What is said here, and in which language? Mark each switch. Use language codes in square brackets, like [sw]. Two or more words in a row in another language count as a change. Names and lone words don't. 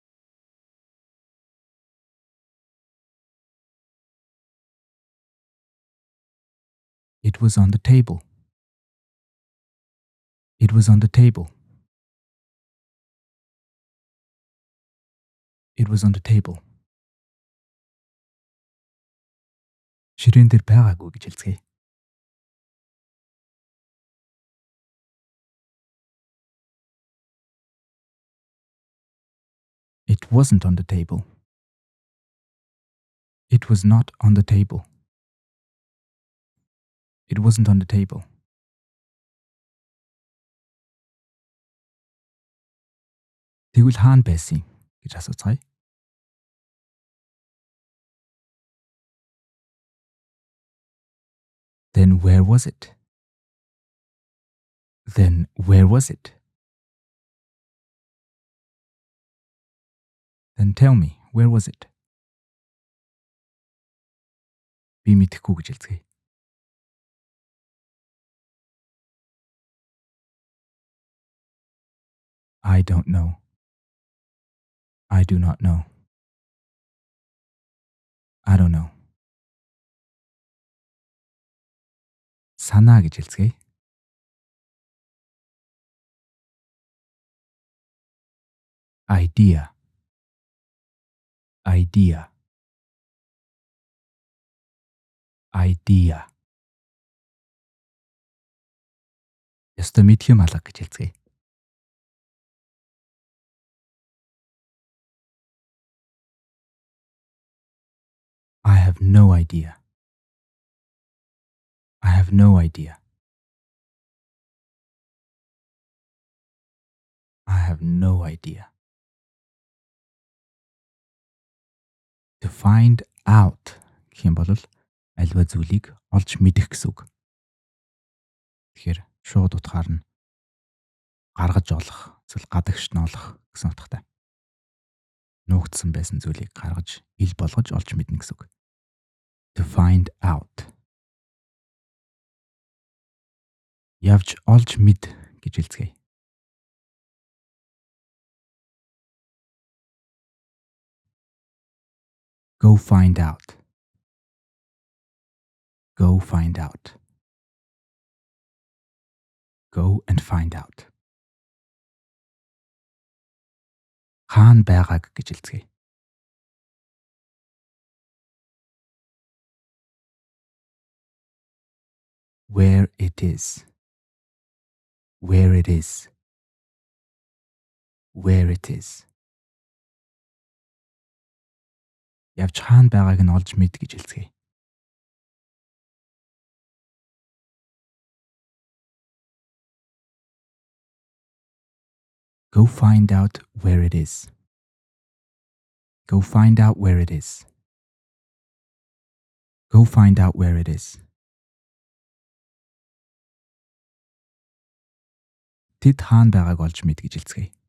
[en] It was on the table. It was on the table. It was on the table. [mn] Ширээн дээр байгаагүй гэж хэлцгээе. [en] It wasn't on the table. It was not on the table. It wasn't on the table. [mn] Тэгвэл хаана байсан юм гэж асууцгаая. [en] Then where was it? Then where was it? Then tell me, where was it? [mn] Би мэдэхгүй гэж хэлцгээе. [en] I don't know. I do not know. I don't know. [mn] Санаа гэж хэлцгээе. [en] Idea. Idea. Idea. [mn] Ёстой мэдхүйм алга гэж хэлцгээе. [en] I have no idea. I have no idea. I have no idea. To find out [mn] гэх юм бол альва зүйлийг олж мэдэх гэсэн үг. Тэгэхээр шууд утгаар нь гаргаж олох, эсвэл гадагш нь олох гэсэн утгатай. Нуугдсан байсан зүйлийг гаргаж, ил болгож олж мэднэ гэсэн үг. [en] To find out. [mn] Явж олж мэд гэж хэлцгээе. [en] Go find out. Go find out. Go and find out. [mn] Хаана байгааг гэж хэлцгээе. [en] Where it is. Where it is. Where it is. [mn] Явж хаана байгааг нь олж мэд гэж хэлцгээе. [en] Go find out where it is. Go find out where it is. Go find out where it is. [mn] Тэд хаана байгааг олж мэд гэж хэлцгээе.